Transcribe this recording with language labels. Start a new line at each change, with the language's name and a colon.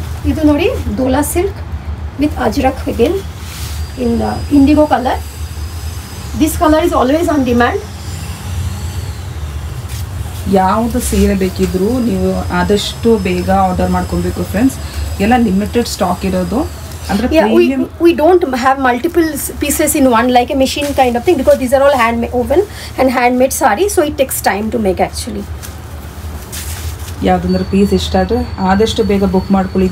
Kannada: ಇದು ನೋಡಿ
English: Dola silk with ajrak again in indigo colour. This colour is always on demand.
Kannada: ಯಾವುದು ಸೀರೆ ಬೇಕಿದ್ರೂ ನೀವು ಆದಷ್ಟು ಬೇಗ ಆರ್ಡರ್ ಮಾಡ್ಕೊಬೇಕು ಫ್ರೆಂಡ್ಸ್. ಎಲ್ಲ ಲಿಮಿಟೆಡ್ ಸ್ಟಾಕ್ ಇರೋದು. ಅಂದ್ರೆ
English: we don't have multiple pieces in one like a machine kind of thing because these are all woven and handmade sari, so it takes time to make actually.
Kannada: ಯಾವುದಂದ್ರೆ piece ಇಷ್ಟ ಆದರೆ ಆದಷ್ಟು ಬೇಗ book ಮಾಡ್ಕೊಳ್ಳಿ.